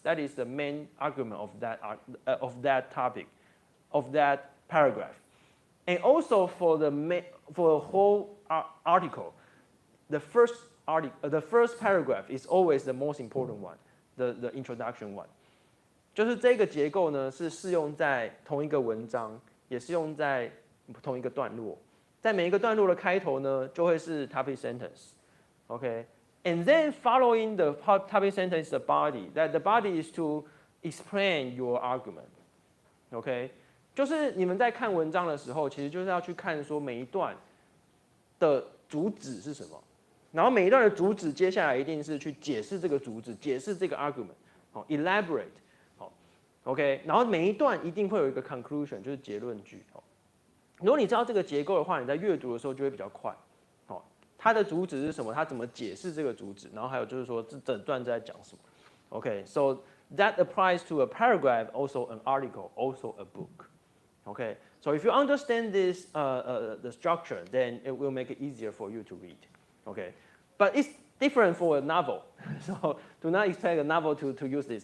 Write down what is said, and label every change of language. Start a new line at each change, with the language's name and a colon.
English: That is the main argument of that topic, of that paragraph. And also for the whole article, the first paragraph is always the most important one, the introduction one.
Chinese: 就是这个结构呢，是适用在同一个文章，也适用在同一个段落。在每一个段落的开头呢，就会是 topic sentence. Okay, and then following the topic sentence, the body. That the body is to explain your argument. Okay, 就是你们在看文章的时候，其实就是要去看说每一段的主旨是什么，然后每一段的主旨接下来一定是去解释这个主旨，解释这个 argument， 好 ，elaborate， 好 ，OK， 然后每一段一定会有一个 conclusion， 就是结论句。如果你知道这个结构的话，你在阅读的时候就会比较快。它的主旨是什么？它怎么解释这个主旨？然后还有就是说，这整段在讲什么
English: ？Okay, so that applies to a paragraph, also an article, also a book. Okay, so if you understand this the structure, then it will make it easier for you to read. Okay, but it's different for a novel, so do not expect a novel to use this.